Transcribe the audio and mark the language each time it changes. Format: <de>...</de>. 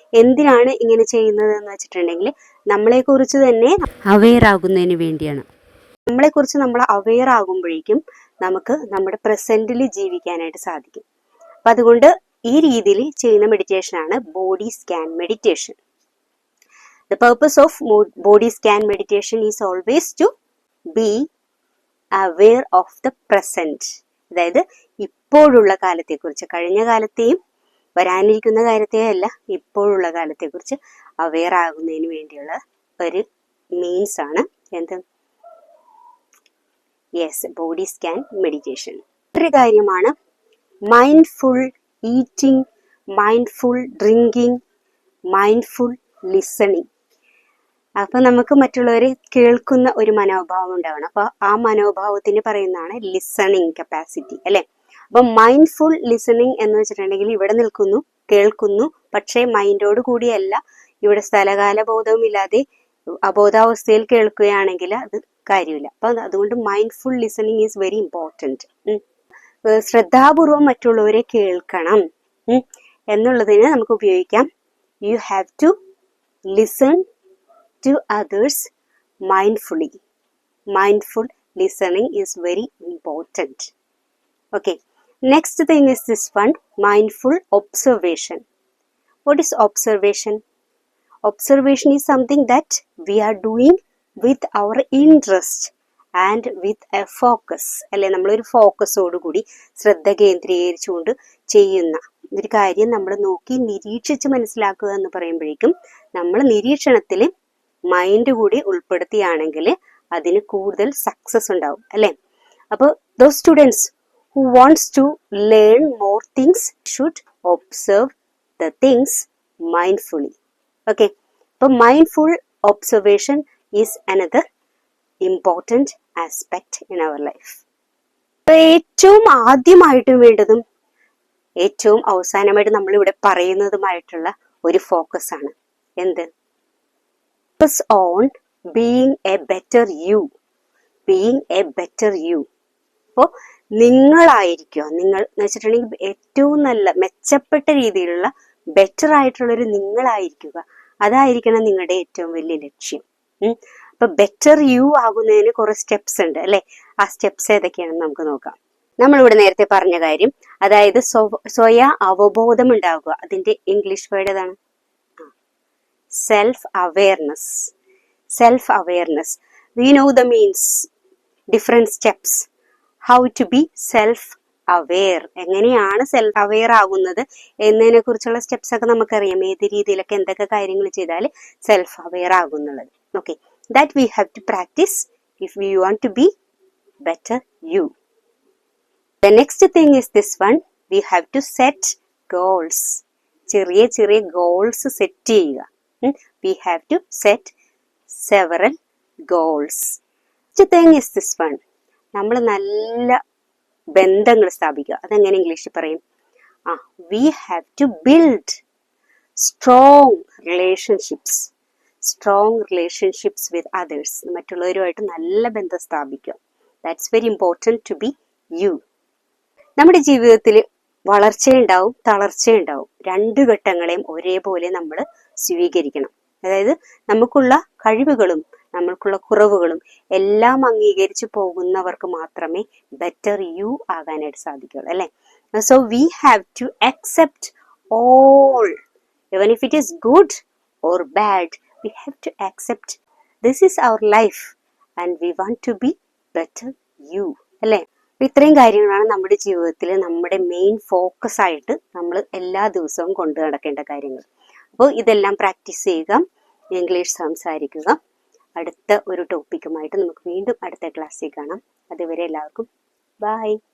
<ml>എന്തിനാണ് ഇങ്ങനെ ചെയ്യുന്നത് എന്ന് വെച്ചിട്ടുണ്ടെങ്കിൽ നമ്മളെ കുറിച്ച് തന്നെ അവെയർ ആകുന്നതിന് വേണ്ടിയാണ്. നമ്മളെ കുറിച്ച് നമ്മൾ അവെയർ ആകുമ്പോഴേക്കും നമുക്ക് നമ്മുടെ പ്രസന്റിൽ ജീവിക്കാനായിട്ട് സാധിക്കും. അപ്പൊ അതുകൊണ്ട് ഈ രീതിയിൽ ചെയ്യുന്ന മെഡിറ്റേഷൻ ആണ് body scan meditation.</ml> <en>The purpose of body scan meditation is always to be aware of the present.</en> <ml>അതായത് ഇപ്പോഴുള്ള കാലത്തെക്കുറിച്ച്, കഴിഞ്ഞ കാലത്തെയും വരാനിരിക്കുന്ന കാര്യത്തെയും അല്ല, ഇപ്പോഴുള്ള കാലത്തെക്കുറിച്ച് അവെയർ ആകുന്നതിന് വേണ്ടിയുള്ള ഒരു മീൻസ് ആണ് എന്ത്? Yes, body scan meditation. ഒരു കാര്യമാണ് mindful eating, mindful drinking, mindful listening. അപ്പൊ നമുക്ക് മറ്റുള്ളവരെ കേൾക്കുന്ന ഒരു മനോഭാവം ഉണ്ടാവണം. അപ്പൊ ആ മനോഭാവത്തിന് പറയുന്നതാണ് ലിസണിങ് കപ്പാസിറ്റി, അല്ലെ? അപ്പൊ മൈൻഡ്ഫുൾ ലിസണിങ് എന്ന് വെച്ചിട്ടുണ്ടെങ്കിൽ ഇവിടെ നിൽക്കുന്നു, കേൾക്കുന്നു, പക്ഷേ മൈൻഡോട് കൂടിയല്ല, ഇവിടെ സ്ഥലകാല ബോധവും ഇല്ലാതെ അബോധാവസ്ഥയിൽ കേൾക്കുകയാണെങ്കിൽ അത് കാര്യമില്ല. അപ്പൊ അതുകൊണ്ട്</ml> <en>Mindful listening is very important.</en> <ml>ശ്രദ്ധാപൂർവം മറ്റുള്ളവരെ കേൾക്കണം എന്നുള്ളതിന് നമുക്ക് ഉപയോഗിക്കാം.</ml> <en>You have to listen to others mindfully. Mindful listening is very important. Okay, next thing is this one, mindful observation. What is observation? Observation is something that we are doing with our interest and with a focus.</en> <ml>അല്ലെ, നമ്മളൊരു ഫോക്കസോട് കൂടി ശ്രദ്ധ കേന്ദ്രീകരിച്ചുകൊണ്ട് ചെയ്യുന്ന ഒരു കാര്യം നമ്മൾ നോക്കി നിരീക്ഷിച്ച് മനസ്സിലാക്കുക എന്ന് പറയുമ്പോഴേക്കും നമ്മൾ നിരീക്ഷണത്തിൽ മൈൻഡ് കൂടി ഉൾപ്പെടുത്തിയാണെങ്കിൽ അതിന് കൂടുതൽ സക്സസ് ഉണ്ടാവും, അല്ലെ?</ml> <en>അപ്പോൾ those students who wants to learn more things should observe the things mindfully. Okay, അപ്പോൾ mindful observation is another important aspect in our life.</en> <ml>ഏറ്റവും ആദ്യമായിട്ടും വേണ്ടതും ഏറ്റവും അവസാനമായിട്ട് നമ്മളിവിടെ പറയുന്നതുമായിട്ടുള്ള ഒരു ഫോക്കസ് ആണ് എന്ത്?</ml> <en>Focus on being a better you. Being a better you.</en> <ml>അപ്പോൾ നിങ്ങളായിരിക്കുക, നിങ്ങൾ എന്ന് വെച്ചിട്ടുണ്ടെങ്കിൽ ഏറ്റവും നല്ല മെച്ചപ്പെട്ട രീതിയിലുള്ള ബെറ്റർ ആയിട്ടുള്ളൊരു നിങ്ങളായിരിക്കുക. അതായിരിക്കണം നിങ്ങളുടെ ഏറ്റവും വലിയ ലക്ഷ്യം. അപ്പൊ ബെറ്റർ യു ആകുന്നതിന് കുറെ സ്റ്റെപ്സ് ഉണ്ട്, അല്ലെ? ആ സ്റ്റെപ്സ് ഏതൊക്കെയാണെന്ന് നമുക്ക് നോക്കാം. നമ്മളിവിടെ നേരത്തെ പറഞ്ഞ കാര്യം, അതായത് സ്വയ അവബോധം ഉണ്ടാകുക. അതിന്റെ ഇംഗ്ലീഷ് വേർഡ് ഏതാണ്? self-awareness.</ml> <en>Self-awareness. We know the means, different steps. How to be self-aware.</en> <ml>എങ്ങനെയാണ് സെൽഫ് അവെയർ ആകുന്നത് എന്നതിനെ കുറിച്ചുള്ള സ്റ്റെപ്സ് ഒക്കെ നമുക്കറിയാം. ഏത് രീതിയിലൊക്കെ എന്തൊക്കെ കാര്യങ്ങൾ ചെയ്താൽ self aware ആകുന്നുള്ളത്.</ml> <en>Okay, that we have to practice if we want to be better you. The next thing is this one. We have to set goals.</en> <ml>ചെറിയ ചെറിയ ഗോൾസ് സെറ്റ് ചെയ്യുക.</ml> <en>We have to set several goals. The thing is this one.</en> <ml>നമ്മൾ നല്ല ബന്ധങ്ങൾ സ്ഥാപിക്കുക. അതെങ്ങനെ ഇംഗ്ലീഷിൽ പറയും?</ml> <en>We have to build strong relationships. Strong relationships with others.</en> <ml>മറ്റുള്ളവരുമായിട്ട് നല്ല ബന്ധം സ്ഥാപിക്കുക.</ml> <en>That's very important to be you.</en> <ml>നമ്മുടെ ജീവിതത്തിൽ വളർച്ചയുണ്ടാവും, തളർച്ചയുണ്ടാവും. രണ്ടു ഘട്ടങ്ങളെയും ഒരേപോലെ നമ്മൾ സ്വീകരിക്കണം. അതായത് നമുക്കുള്ള കഴിവുകളും നമ്മൾക്കുള്ള കുറവുകളും എല്ലാം അംഗീകരിച്ചു പോകുന്നവർക്ക് മാത്രമേ ബെറ്റർ യു ആകാനായിട്ട് സാധിക്കുള്ളൂ, അല്ലെ?</ml> <en>so we have to accept all, even if it is good or bad, we have to accept this is our life and we want to be better you,</en> <ml>അല്ലെ? ഇത്രയും കാര്യങ്ങളാണ് നമ്മുടെ ജീവിതത്തിൽ നമ്മുടെ മെയിൻ ഫോക്കസ് ആയിട്ട് നമ്മൾ എല്ലാ ദിവസവും കൊണ്ടു നടക്കേണ്ട കാര്യങ്ങൾ. അപ്പോൾ ഇതെല്ലാം പ്രാക്ടീസ് ചെയ്യുക, ഇംഗ്ലീഷ് സംസാരിക്കുക. അടുത്ത ഒരു ടോപ്പിക്കുമായിട്ട് നമുക്ക് വീണ്ടും അടുത്ത ക്ലാസ്സിൽ കാണാം. അതുവരെ എല്ലാവർക്കും ബൈ.</ml>